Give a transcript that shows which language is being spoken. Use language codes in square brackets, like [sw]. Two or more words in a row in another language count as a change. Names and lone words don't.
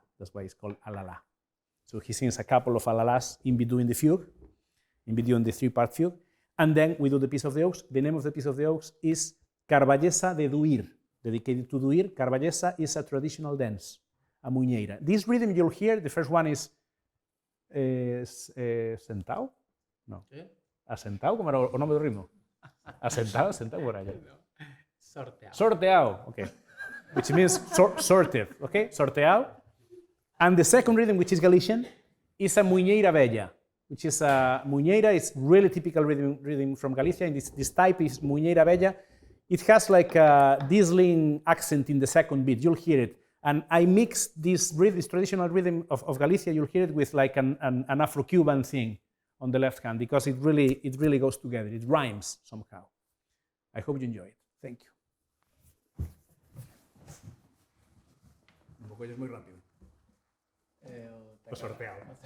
[en] That's why it's called alala. So he sings a couple of alalas in between the fugue, in between the 3-part fugue, and then we do the piece of the oaks. The name of the piece of the oaks is Carballesa de Duir, dedicated to Duir. Carballesa is a traditional dance, a muñeira. This rhythm you'll hear, the first one is sentado? [gl] No. ¿Asentado? ¿Cómo era o nome do ritmo? [es] Asentado, sentado por allá. [gl] Sorteado. Sorteado, [en] okay. Which means sorted, okay? [gl] Sorteado. [en] And the second rhythm, which is Galician, is a [gl] muñeira bella, [en] which is a muñeira is really typical rhythm from Galicia, and this type is [gl] muñeira bella. [en] It has like a Disling accent in the second beat. You'll hear it. And I mixed this traditional rhythm of Galicia, you'll hear it with like an Afro-Cuban thing on the left hand, because it really goes together. It rhymes somehow. I hope you enjoy it. Thank you. [es] Un poco muy rápido. Sorteado.